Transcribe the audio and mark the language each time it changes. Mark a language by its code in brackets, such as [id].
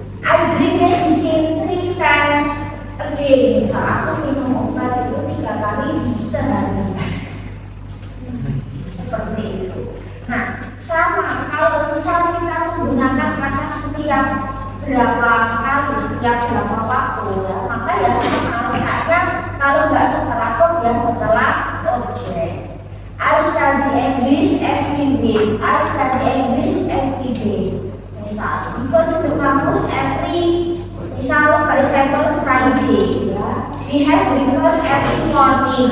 [en] I drink medicine 3 times a day. [id] Misal aku minum obat itu 3 kali sehari. Seperti itu. Nah, sama kalau misal kita menggunakan kata setiap berapa kali, setiap berapa waktu ya, maka ya sama letaknya kalau nggak setelah verb ya setelah objek. [en] I study English every week. I study English every day. Misal, you go to the campus every, misal for example Friday ya. We have breakfast every morning.